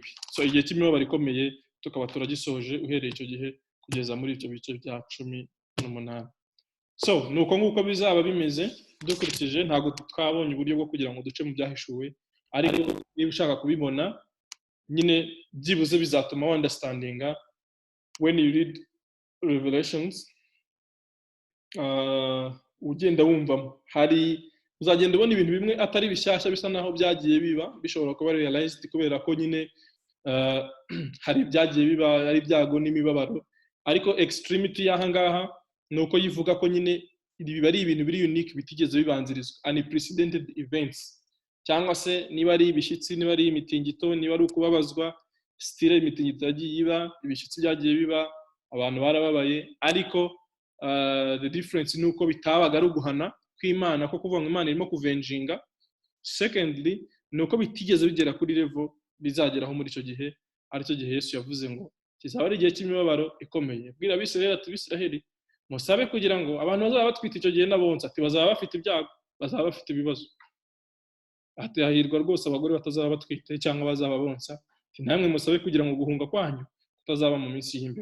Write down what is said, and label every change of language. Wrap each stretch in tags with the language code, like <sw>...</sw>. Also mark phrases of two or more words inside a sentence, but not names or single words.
<rw>So igihe cy'imibabaro ikomeye tukaba turagisoje uhereye icyo gihe kugeza muri ibyo bice bya 18. So nuko nguko bizaba bimeze dukurikije, ntago twabonye uburyo bwo kugira ngo duce mu byahishuwe, ariko niba ushaka kubibona nyine byibuze bizatuma</rw> <en>understandinga when you read Revelations,</en> <rw>ugenda wumvamo hari uzagenda ubona ibintu bimwe atari bishyashya bisa naho byagiye biba, bishobora kuba realized kubera ko nyine hari byagiye biba ari byago n'imibabaro, ariko extremity y'aha ngaha nuko yivuga ko nyine ibi bari ibintu biri unique bitigeze bibanzirizwa,</rw> <en>unprecedented events,</en> <rw>cyangwa se niba ari ibishyitsi, niba ari imitingito, niba ari ukubabazwa, stile imitingito yagiye iba, ibishyitsi byagiye biba, abantu barababaye, ariko</rw> <en>the difference</en> <rw>nuko bitabaga ari uguhana kw'Imana ko kuvuga ngo Imana irimo kuvenjinga. Secondly nuko bitigeze bigera kuri level bizageraho muri icyo gihe, aricyo gihe Yesu yavuze ngo kizaba ari igihe cy'imibabaro ikomeye. Bwira Abisiraheli ati Bisiraheli musabe kugira ngo abantu bazaba batwite icyo gihe n'abonsa ati bazaba bafite ibyago, bazaba bafite ibibazo, ati hahirwa rwose abagore batazaba batwite cyangwa bazaba bonsa, ati namwe musabe kugira ngo guhunga kwanyu kutazaba mu minsi y'imbere.</rw>